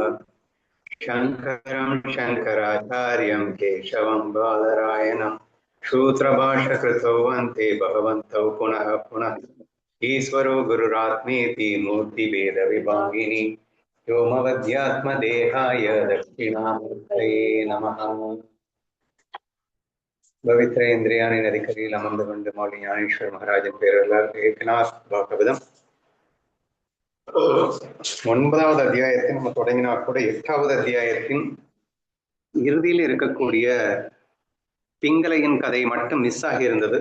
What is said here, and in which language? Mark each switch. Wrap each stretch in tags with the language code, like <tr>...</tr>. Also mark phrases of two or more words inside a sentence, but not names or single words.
<sa>शङ्करं शङ्कराचार्यं केशवं बादरायणं सूत्रभाष्यकृतौ वन्दे भगवन्तौ पुनः पुनः। ईश्वरो गुरुरात्मेति मूर्तिभेदविभागिनी व्योमवद्यात्मदेहाय दक्षिणामूर्तये नमः।</sa> <ta>பவித்ர இந்திரியானை நதிக்கரையில் அமர்ந்து கொண்டு மாவட்ட ஞானேஸ்வர் மகாராஜன் பேரர்களால் ஏகநாத் பாகவதம் 9வது அத்தியாயத்தை நம்ம தொடங்கினா கூட 8வது அத்தியாயத்தின் இறுதியில் இருக்கக்கூடிய பிங்களையின் கதை மட்டும் மிஸ் ஆகி இருந்தது.</ta>